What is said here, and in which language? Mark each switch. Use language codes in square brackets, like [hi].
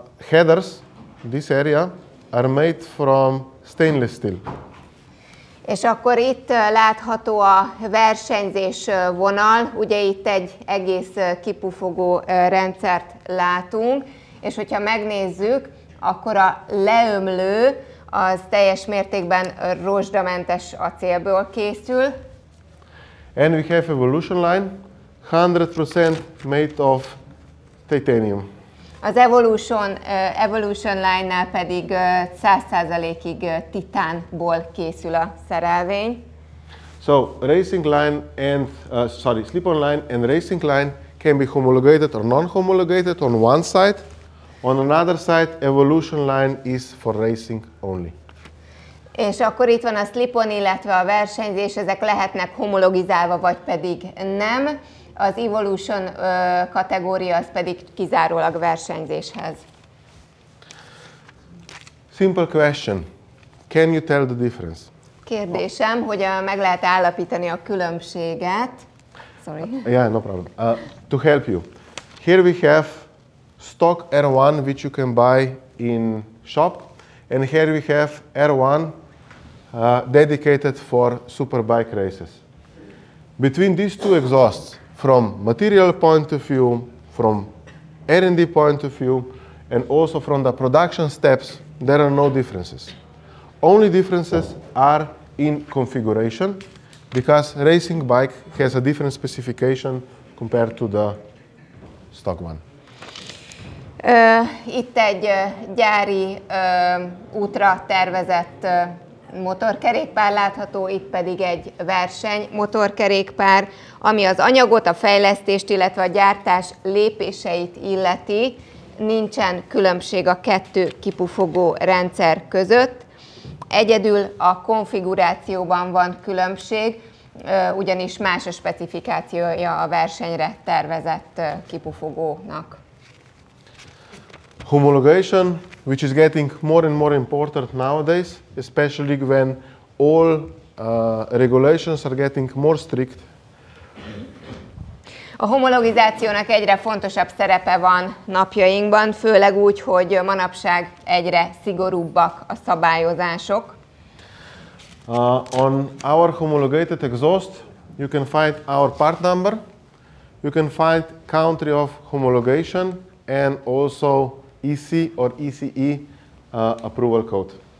[en] Headers, this area, are made from stainless steel. [hu] És akkor itt látható a versenyzés vonal, ugye itt egy egész kipufogó rendszert látunk, és hogyha megnézzük, akkor a leömlő az teljes mértékben rozsdamentes acélból készül. [en] And we have evolution line, 100% made of titanium. [hu] Az Evolution Line-nál pedig 100%-ig titánból készül a szerelvény. [en] So racing line and slip-on line and racing line can be homologated or non-homologated on one side. On another side, Evolution line is for racing only. [hu] És akkor itt van a slip-on, illetve a versenyzés, ezek lehetnek homologizálva, vagy pedig nem. Az Evolution kategória az pedig kizárólag versenyzéshez. [en] Simple question. Can you tell the difference? [hu] Kérdésem, hogy meg lehet állapítani a különbséget. [en] Sorry. Yeah, no problem. To help you. Here we have stock R1 which you can buy in shop, and here we have R1 dedicated for superbike races. Between these two exhausts, from material point of view, from R&D point of view, and also from the production steps, there are no differences. Only differences are in configuration, because racing bike has a different specification compared to the stock one. [hu] Itt egy gyári útra tervezett motorkerékpár látható, itt pedig egy verseny motorkerékpár, ami az anyagot, a fejlesztést, illetve a gyártás lépéseit illeti. Nincsen különbség a kettő kipufogó rendszer között. Egyedül a konfigurációban van különbség, ugyanis más a specifikációja a versenyre tervezett kipufogónak. [en] Homologation, which is getting more and more important nowadays, especially when all regulations are getting more strict. [hu] A homologizációnak egyre fontosabb szerepe van napjainkban, főleg úgy, hogy manapság egyre szigorúbbak a szabályozások. [en] On our homologated exhaust, you can find our part number, you can find country of homologation, and also EC or ECE approval code.